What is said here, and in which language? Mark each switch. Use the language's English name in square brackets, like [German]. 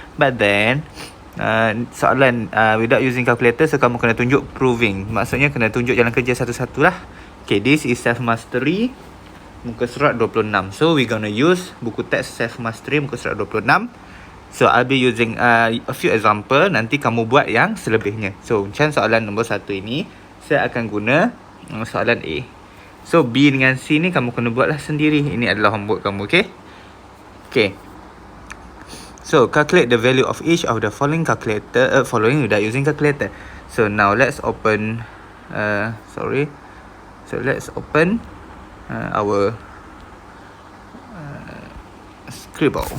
[English] But then [Malay] soalan [English] without using calculator, so [Malay] kamu kena tunjuk [English] proving. [Malay] Maksudnya kena tunjuk jalan kerja satu-satu lah. [English] Okay, this is self mastery [Malay] muka surat 26. [English] So we gonna use [Malay] buku teks [English] self mastery [Malay] muka surat 26. [English] So I'll be using a few example. [Malay] Nanti kamu buat yang selebihnya. [English] So [Malay] macam soalan nombor 1 ini, saya akan guna soalan A. So B dengan C ni kamu kena buatlah sendiri. Ini adalah homework kamu, okay? [English] Okay. So calculate the value of each of the following following without using calculator. So now let's open let's open our scribble.